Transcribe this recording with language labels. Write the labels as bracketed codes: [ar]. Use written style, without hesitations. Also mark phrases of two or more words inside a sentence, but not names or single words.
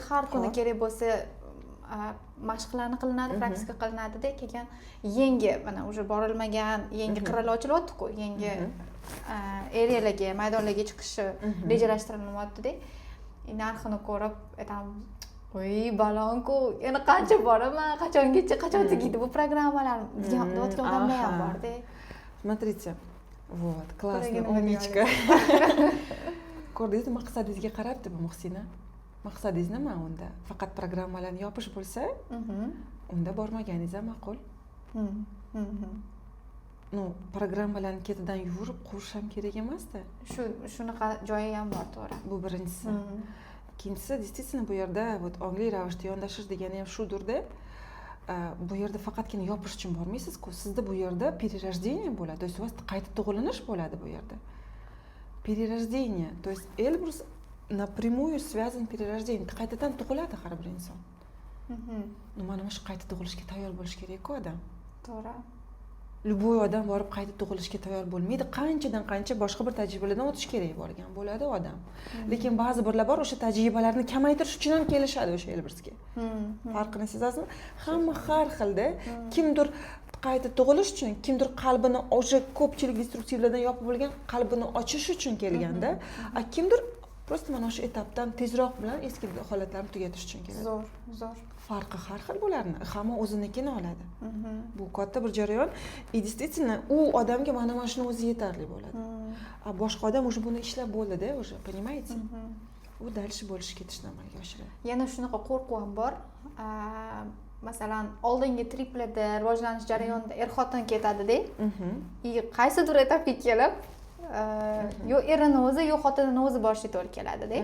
[uz] Har kuni kerak bo'lsa mashqlarni qilinadi, praktika qilinadi-da, keyin yangi mana уже borilmagan yangi qirralar ochilyapti-ku, yangi arealarga, maydonlarga chiqishi rejalashtirilyapti-da. Narxini ko'rib aytaman, voy balonku, yana qancha boraman, qachon tugaydi bu programmalar degan odamlar ham bor-da. [ru] Смотрите. Вот, классно, умничка. [uz] Ko'rdingizmi, maqsadingizga qarab deb Muhsina. Maqsadingiz nima unda? Faqat programmalarni yopish bo'lsa, unda bormaganingiz ham ma'qul. No, programmalarni ketidan yurib qurish ham kerak emas-da. Shunaqa joyi ham bor, to'g'ri. Bu birinchisi. Ikkinchisi, действительно bu yerda вот ongli ravishda yondashish degani ham shudir-da. Bu yerda faqatgina yopish uchun bormaysiz-ku. Sizda bu yerda перерождение bo'ladi. [ru] То есть у вас [uz] qayta tug'ilinish bo'ladi bu yerda. [ru] Перерождение, то есть Эльбрус напрямую связан перерождение. [uz] Qaytadan tug'iladi har bir inson. Mana shu qayta tug'ilishga tayyor bo'lish kerak-ku odam. To'g'ri. Любой odam borib qayta tug'ilishga tayyor bo'lmaydi. Qancha boshqa bir tajribalardan o'tish kerak bo'lgan bo'ladi odam. Lekin ba'zi birlar bor, o'sha tajribalarni kamaytirish uchun ham kelishadi o'sha Elbrusga. Farqini sezasizmi? Hamma har xilda. Kimdir qayta tug'ilish uchun, kimdir qalbini o'sha ko'pchilik destruktivlardan yopib bo'lgan qalbini ochish uchun kelganda, kimdir просто mana shu etapdan tezroq bilan eski holatlarni tugatish uchun keladi. Zo'r. Farqi har xil bo'lardi. Hamma o'zinikini oladi. Bu katta bir jarayon. [ru] И действительно, [uz] u odamga mana shuni o'zi yetarli bo'ladi. a boshqa odam уже buni ishlab bo'ldi-da, [ru] уже, понимаете? [uz] U dальше bo'lish ketishni amalga oshiradi. Yana shunaqa qo'rquv ham bor. Masalan, oldingi triplda rivojlanish jarayonida er-xotin ketadi-da. Qaysidir etapga kelib, yo erini o'zi, yo xotinini o'zi borishga to'g'ri keladi-da.